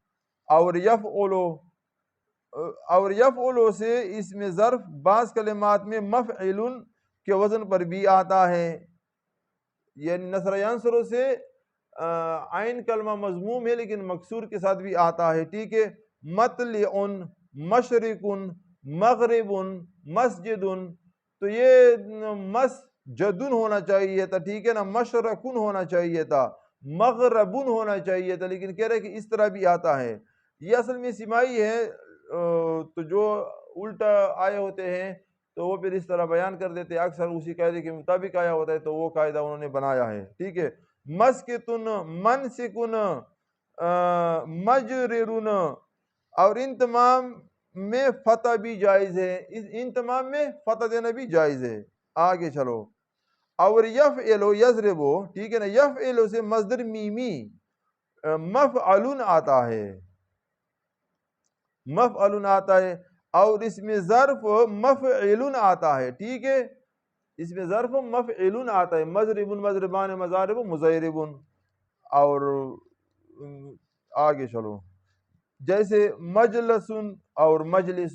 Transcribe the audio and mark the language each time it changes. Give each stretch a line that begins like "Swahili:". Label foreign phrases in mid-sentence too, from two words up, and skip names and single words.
Urdu: اور یفعلو سے اس میں ظرف بعض کلمات میں مفعلن کے وزن پر بھی آتا ہے. یعنی
Arabic: نصر ینصرو
Urdu: سے عین کلمہ مضموم ہے لیکن مکسور کے ساتھ بھی آتا ہے، ٹھیک ہے.
Arabic: مطلعن، مشرقن، مغربن، مسجدن.
Urdu: تو یہ مسجدن ہونا چاہیے تھا، ٹھیک ہے نا. مشرقن ہونا چاہیے تھا، مغربن ہونا چاہیے تھا، لیکن کہہ رہے کہ اس طرح بھی آتا ہے. یہ اصل میں سمائی ہے، تو جو الٹا آئے ہوتے ہیں تو وہ پھر اس طرح بیان کر دیتے، اکثر اسی قاعدے کے مطابق آیا ہوتا ہے تو وہ قاعدہ انہوں نے بنایا ہے، ٹھیک ہے.
Arabic: مسکتن، منسکن، مجررن.
Urdu: اور ان تمام میں فتح بھی جائز ہے، ان تمام میں فتح دینا بھی جائز ہے. آگے چلو. اور
Arabic: یفعلو، یضربو،
Urdu: ٹھیک ہے نا. یفعلو سے مصدر میمی مفعلن آتا ہے، مفعلن آتا ہے. اور اس میں ظرف مفعلن آتا ہے، ٹھیک ہے. اس میں ظرف مفعل آتا ہے،
Arabic: مضرب مضربان مضارب مضرب.
Urdu: اور آگے چلو، جیسے مجلس اور مجلس.